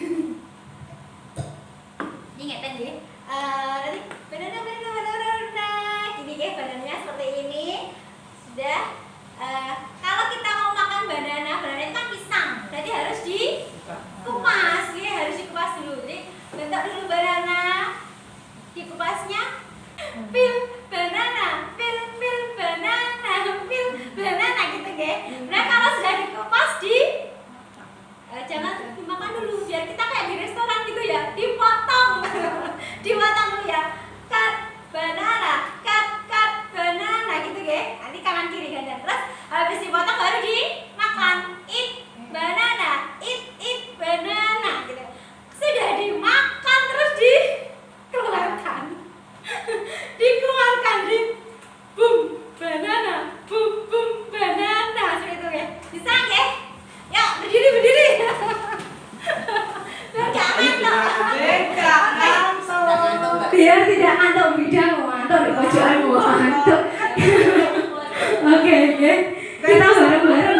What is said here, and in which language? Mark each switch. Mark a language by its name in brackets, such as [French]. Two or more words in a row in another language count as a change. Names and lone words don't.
[Indonesian] Ingatkan ya. Nanti banana. Gini ya, banananya seperti ini. Sudah. Kalau kita mau makan banana itu kan pisang. Berarti harus dikupas ya, harus dikupas dulu. Jadi bentuk dulu banana. Dikupasnya. [English] Pil banana, pil banana, pil banana [Indonesian] gitu ya. Nah, kalau sudah dikupas jangan dimakan dulu, biar kita kayak di restoran gitu ya, dipotong dipotong dulu ya, [English] cut banana, cut banana [Indonesian] gitu ya, nanti kanan kiri ganda. Terus habis dipotong baru dimakan, [English] eat banana, eat banana gitu. [Indonesian] Sudah dimakan terus dikeluarkan dikeluarkan, di [English] boom banana, boom banana, [Indonesian] seperti itu ya. Bisa ya? Yuk berdiri biar gak ngantuk. Biar tidak ngantuk, bidang mau ngantuk di pojokan mau ngantuk. Oke. Kita bareng-bareng.